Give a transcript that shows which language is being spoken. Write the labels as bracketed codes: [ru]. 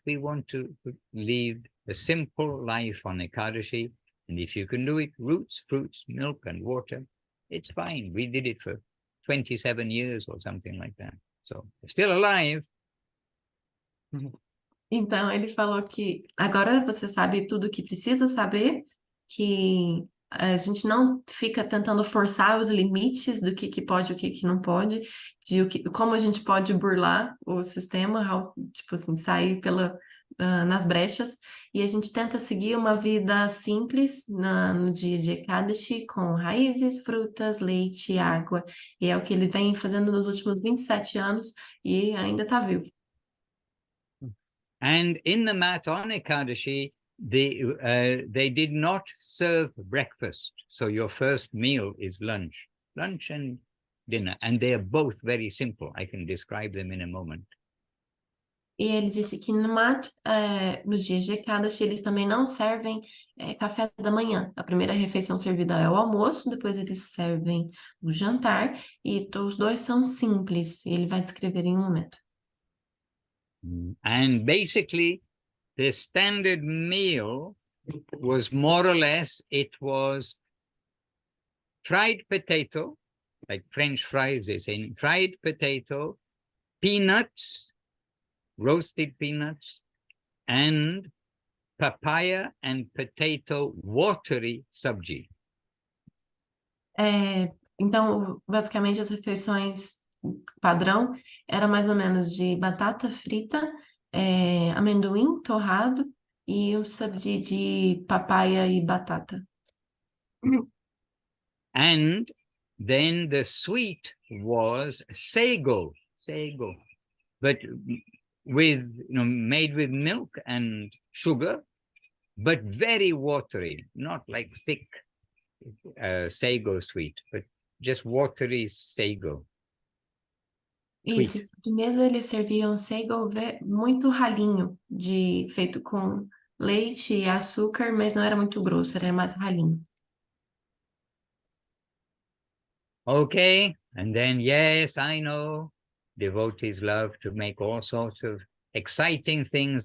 [en] We want to lead a simple life on Ekadashi. And if you can do it, roots, fruits, milk, and water, it's fine. We did it for 27 years or something like that. So, still alive. [pt] Então, ele falou que agora você sabe tudo o que precisa saber, que a gente não fica tentando forçar os limites do que pode e o que não pode, como a gente pode burlar o sistema, tipo assim, sair nas brechas, e a gente tenta seguir uma vida simples no dia de Ekadashi, com raízes, frutas, leite, água, e é o que ele vem fazendo nos últimos 27 anos e ainda está vivo. [en] And in the mat on Ekadashi, they did not serve breakfast. So your first meal is lunch and dinner. And they are both very simple. I can describe them in a moment. [pt] E ele disse que no Mat, nos dias de Ekadashi, eles também não servem café da manhã. A primeira refeição servida é o almoço, depois eles servem o jantar, e os dois são simples. Ele vai descrever em um momento. [en] And basically, the standard meal was more or less, it was fried potato, like French fries, they say, fried potato, peanuts, roasted peanuts, and papaya and potato watery sabji. [pt] Então, basicamente, as refeições padrão era mais ou menos de batata frita, amendoim torrado e um sabji de papaya e batata. [en] And then the sweet was sago, but made with milk and sugar, but very watery, not like thick sago sweet, but just watery sago. [pt] E de sobremesa eles serviam sago muito ralinho, feito com leite e açúcar, mas não era muito grosso, era mais ralinho. [en] Okay, and then yes, I know, devotees love to make all sorts of exciting things.